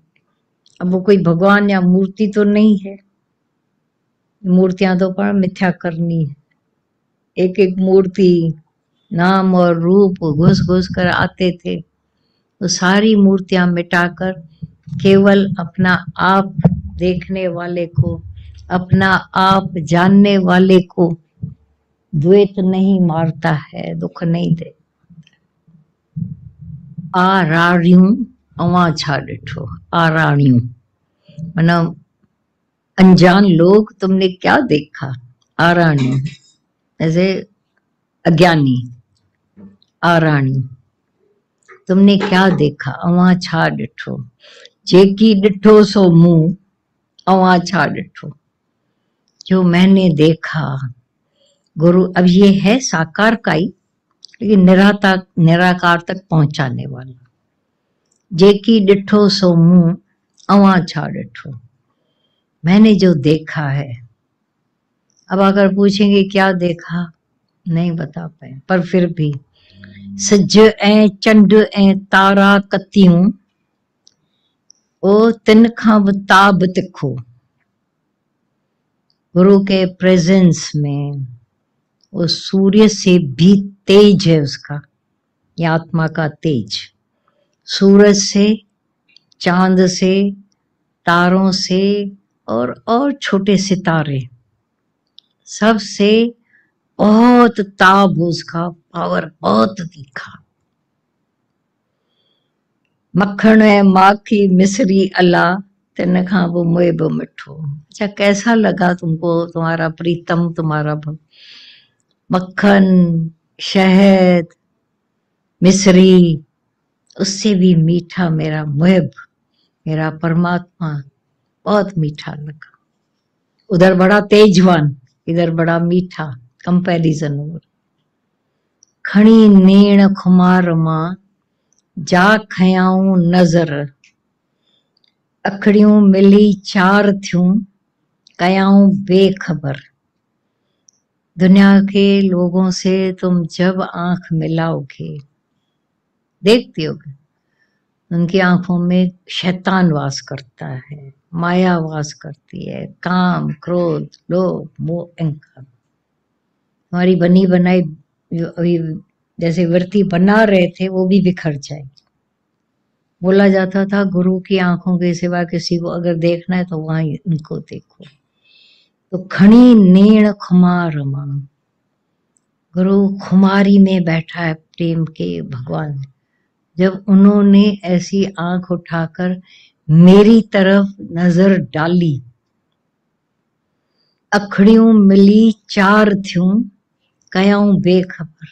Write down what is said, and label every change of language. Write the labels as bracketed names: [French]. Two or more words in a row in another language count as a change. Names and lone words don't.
[Hindi] अब वो कोई भगवान या मूर्ति तो नहीं है, मूर्तियां तो पर मिथ्या करनी है, एक एक मूर्ति नाम और रूप घुस घुस कर आते थे, तो सारी मूर्तियां मिटाकर केवल अपना आप देखने वाले को, अपना आप जानने वाले को द्वैत नहीं मारता है, दुख नहीं दे। [Sindhi] आराड़ियूं अवां छा डिठो, [Hindi] आराड़ियूं मतलब अनजान लोग, तुमने क्या देखा, आराड़ियूं ऐसे अज्ञानी, आराणी तुमने क्या देखा, [Sindhi] अवां छा डिठो, जेकी डिठो सो मुंह, अवां छा डिठो, [Hindi] जो मैंने देखा। गुरु अब ये है साकार का ही, लेकिन निराकार तक पहुंचाने वाला। [Sindhi] जेकी डिठो सो मुंह, अवां छा डिठो, [Hindi] मैंने जो देखा है। अब अगर पूछेंगे क्या देखा, नहीं बता पाए, पर फिर भी [Sindhi] सज ऐं चंड ऐं तारा कतियूं, ओ तिन खां बि ताब तिखो। [Hindi] गुरु के प्रेजेंस में वो सूर्य से भी तेज है उसका, ये आत्मा का तेज, सूरज से, चांद से, तारों से और छोटे सितारे, सबसे बहुत ताब उसका, पावर बहुत तीखा। [Sindhi] मक्खण है माखी मिश्री अला, तिन खां वो मुए बि मिठो। [Hindi] अच्छा कैसा लगा तुमको तुम्हारा प्रीतम, तुम्हारा मक्खन, शहद, मिश्री, उससे भी मीठा मेरा मुहिब, मेरा परमात्मा, बहुत मीठा लगा। उधर बड़ा तेजवान, इधर बड़ा मीठा, कंपैरिजन हो। [Sindhi] खणी नेण खुमार मां, जा खयाऊं नजर, अखड़ियूं मिली चार थियूं, कयाऊं बेखबर। [Hindi] दुनिया के लोगों से तुम जब आंख मिलाओगे, देखते होगे, उनकी आंखों में शैतान वास करता है, माया वास करती है, काम क्रोध लोभ मोह अहंकार। हमारी बनी बनाई जैसे वृत्ति बना रहे थे वो भी बिखर जाएगी। बोला जाता था गुरु की आंखों के सिवा किसी को अगर देखना है तो वहां उनको देखो। [Sindhi] तो खणी नेण खुमार मां, [Hindi] गुरु खुमारी में बैठा है प्रेम के भगवान। जब उन्होंने ऐसी आंख उठाकर मेरी तरफ नजर डाली, [Sindhi] अखड़ियों मिली चार थियूं, कयाऊं बेखबर।